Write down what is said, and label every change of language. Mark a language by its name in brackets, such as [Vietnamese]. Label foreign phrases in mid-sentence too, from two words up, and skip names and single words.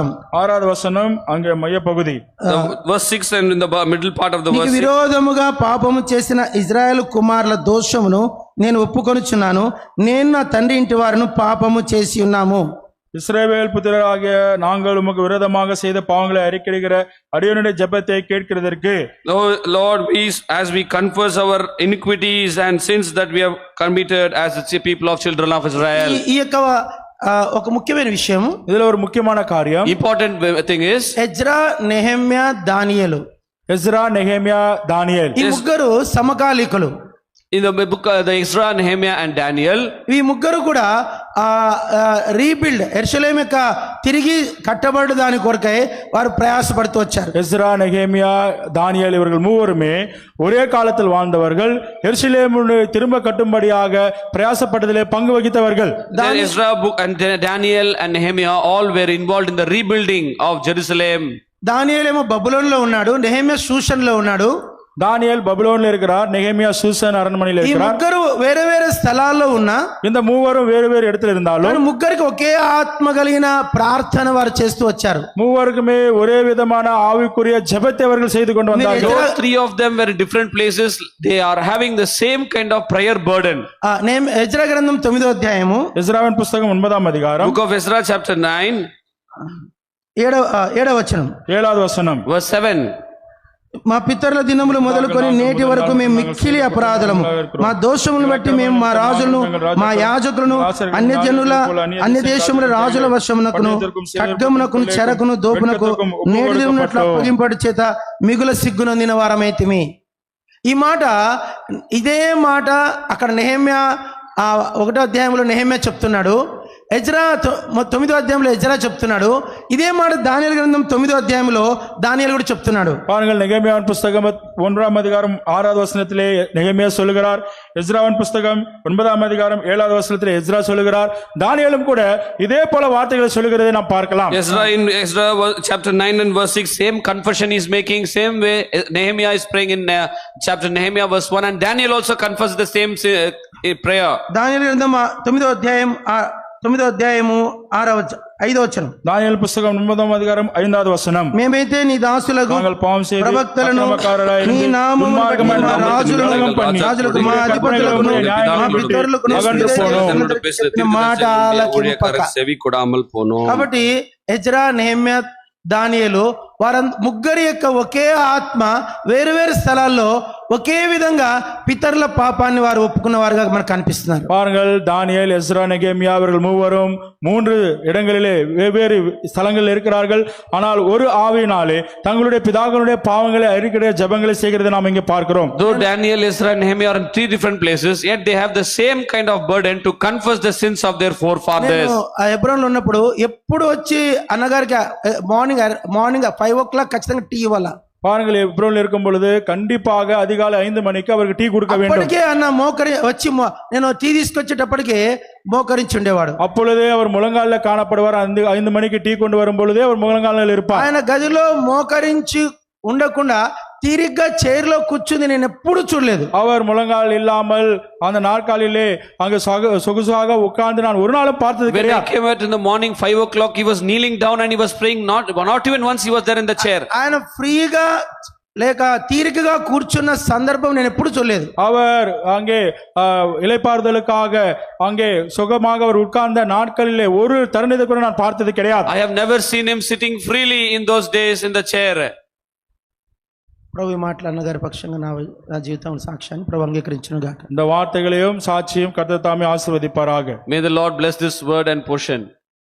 [Telugu] 6వ వచనం [Tamil] అங்கே மைய పகுதி, [English] verse 6 and in the middle part of the verse. [Telugu] విరోధముగా పాపము చేసిన ఇజ్రాయేలు కుమారుల దోషమును నేను ఒప్పుకొనుచున్నాను, నేను నా తండ్రి ఇంటి వారిని పాపము చేసి ఉన్నాము. [Tamil] இஸ்ரவேல் புத்திரராகிய நாங்கள் உமக்கு விரோதமாக செய்த பாவங்களை அறிக்கையிடுகிற அடியனுடைய ஜெபத்தை கேட்கிறதற்கு [English] Lord, as we confess our iniquities and sins that we have committed as the people of children of Israel. [Telugu] ఈ యొక్క ఒక ముఖ్యమైన విషయం, [Tamil] இதுல ஒரு முக்கியமான காரியம், [English] Important thing is, [Telugu] ఎజ్రా, నెహెమ్యా, దానియేలు [Tamil] எஸ்ரா, நெகேமியா, தானியேல் [Telugu] ఈ ముగ్గురు సమకాలీకులు. [English] in the book the Ezra, Nehemiah and Daniel, [Telugu] ఈ ముగ్గురు కూడా రీబిల్డ్ యెరూషలేము యొక్క తిరిగి కట్టబడు దాని కొరకై వారు ప్రయాసపడుతూ వచ్చారు. [Tamil] எஸ்ரா, நெகேமியா, தானியேல் இவர்கள் மூவருமே ஒரே காலத்தில் வாழ்ந்தவர்கள், எருசலேமை திரும்ப கட்டும்படியாக பிரயாசப்பட்டதிலே பங்கு வகித்தவர்கள். [English] then Ezra book and Daniel and Nehemiah all were involved in the rebuilding of Jerusalem. [Telugu] దానియేలేమో బబులోనులో ఉన్నాడు, నెహెమ్యా షూషన్లో ఉన్నాడు. [Tamil] தானியேல் பபிலோனில் இருக்கிறார், நெகேமியா சூசன் அரண்மனையில் [Telugu] ఈ [Tamil] இருக்கிறார். [Telugu] ముగ్గురు వేరే వేరే స్థలాల్లో ఉన్నా [Tamil] இந்த மூவரும் வேறு வேறு இடத்துல இருந்தாலும் [Telugu] కానీ ముగ్గురికి ఒకే ఆత్మ కలిగిన ప్రార్థన వారు చేస్తూ వచ్చారు. [Tamil] மூவருக்குமே ஒரே விதமான ஆவிக்குரிய ஜெபத்தை அவர்கள் செய்து கொண்டு வந்தார்கள். [English] Though three of them were in different places, they are having the same kind of prayer burden. [Telugu] ఎజ్రా గ్రంథం 9వ అధ్యాయము, [Tamil] எஸ்ராவின் புஸ்தகம் 9ஆம் அதிகாரம் [English] Book of Ezra chapter 9 [Telugu] ఏడవ వచనం, [Tamil] 7வது வசனம். [English] verse 7. [Telugu] మా పితరుల దినములు మొదలుకొని నేటి వరకు మేము మిక్కిలి అపరాధులము, మా దోషములను బట్టి మేము మా రాజులను, మా యాజకులను అన్య దేశముల రాజుల వశమునకును, ఖడ్గమునకును, చెరకును, దోపునకు, నేటి ఉన్నట్లు అప్పగింపడి చేత మిగుల సిగ్గునొందిన వారమైతిమి. ఈ మాట, ఇదే మాట అక్కడ నెహెమ్యా 1వ అధ్యాయంలో నెహెమ్యా చెప్తున్నాడు, ఎజ్రా 9వ అధ్యాయంలో ఎజ్రా చెప్తున్నాడు. ఇదే మాట దానియేలు గ్రంథం 9వ అధ్యాయంలో దానియేలు కూడా చెప్తున్నాడు. [Tamil] பாருங்கள், நெகேமியாவின் புஸ்தகம் 1ஆம் அதிகாரம் 6வது வசனத்திலே நெகேமியா சொல்லுகிறார், எஸ்ராவின் புஸ்தகம் 9ஆம் அதிகாரம் 7வது வசனத்திலே எஸ்ரா சொல்லுகிறார், தானியேலும் கூட இதே போல வார்த்தைகளை சொல்லுகிறதை நாம் பார்க்கலாம். [English] Ezra in Ezra chapter 9 and verse 6, same confession is making, same way Nehemiah is praying in chapter Nehemiah verse 1, and Daniel also confessed the same prayer. [Telugu] దానియేలు గ్రంథం 9వ అధ్యాయం 5వ వచనం, [Tamil] தானியேல் புஸ்தகம் 9ஆம் அதிகாரம் 5வது வசனம். [Telugu] మేమైతే నీ దాసులకు [Tamil] நாங்கள் பாவம் செய்து [Telugu] ప్రవక్తలను అక్రమకారులై నీ నామమును బట్టి దుర్మార్గమైన మా రాజులను, కలగం పండి, రాజులకు, మా అధిపతులకును, మా పితరులకును చెప్పిన మాట ఆలకింపక. [Tamil] செவி கொடாமல் போனோம். [Telugu] కాబట్టి ఎజ్రా, నెహెమ్యా, దానియేలు ముగ్గురి యొక్క ఒకే ఆత్మ వేరు వేరు స్థలాల్లో ఒకే విధంగా పితరుల పాపాన్ని వారు ఒప్పుకున్న వారుగా మనకు కనిపిస్తున్నారు. [Tamil] பாருங்கள், தானியேல், எஸ்ரா, நெகேமியா அவர்கள் மூவரும் 3 இடங்களிலே வெவ்வேறு ஸ்தலங்களில் இருக்கிறார்கள். ஆனால் ஒரு ஆவியினாலே தங்களுடைய பிதாக்களுடைய பாவங்களை அறிக்கிற ஜெபங்களை செய்கிறதை நாம் இங்கே பார்க்கிறோம். [English] Though Daniel, Ezra and Nehemiah are in 3 different places, yet they have the same kind of burden to confess the sins of their forefathers. [Telugu] హెబ్రోన్లో ఉన్నప్పుడు ఎప్పుడు వచ్చి అన్నగారికి [English] morning 5 o'clock [Telugu] ఖచ్చితంగా టీ ఇవ్వాలా. [Tamil] பாருங்கள், எப்ரோனில் இருக்கும் பொழுது கண்டிப்பாக அதிகாலை 5 மணிக்கு அவருக்கு டீ கொடுக்க வேண்டும். [Telugu] అప్పటికే అన్న వచ్చి నేను టీ తీసుకొచ్చేటప్పటికే మోకరించి ఉండేవాడు. [Tamil] அப்பொழுதே அவர் முழங்காலில் காணப்படுவார். 5 மணிக்கு டீ கொண்டு வரும் பொழுதே அவர் முழங்காலில் இருப்பார். [Telugu] ఆయన గదిలో మోకరించి ఉండకుండా తీరిగ్గా చైర్లో కూర్చుంది నేను ఎప్పుడు చూడలేదు. [Tamil] அவர் முழங்கால் இல்லாமல் அந்த நாற்காலிலே அங்கு சொகுசாக உட்கார்ந்து நான் ஒரு நாளும் பார்த்தது [English] When he [Tamil] கிடையாது. [English] came out in the morning 5 o'clock, he was kneeling down and he was praying. Not even once he was there in the chair. [Telugu] ఆయన ఫ్రీగా లేక తీరికగా కూర్చున్న సందర్భం నేను ఎప్పుడు చూడలేదు. [Tamil] அவர் அங்கே இளைப்பாறுதலுக்காக அங்கே சுகமாக அவர் உட்கார்ந்த நாட்களிலே ஒரு தருணத்தை கூட நான் பார்த்தது கிடையாது. [English] I have never seen him sitting freely in those days in the chair. [Telugu] ప్రభు ఈ మాటలు అన్నగారి పక్షంగా నా జీవితం సాక్ష్యాన్ని ప్రభు అంగీకరించును గాక. [Tamil] இந்த வார்த்தைகளையும் சாட்சியும் கர்த்தர் தாமே ஆசீர்வதிப்பாராக. [English] May the Lord bless this word and portion.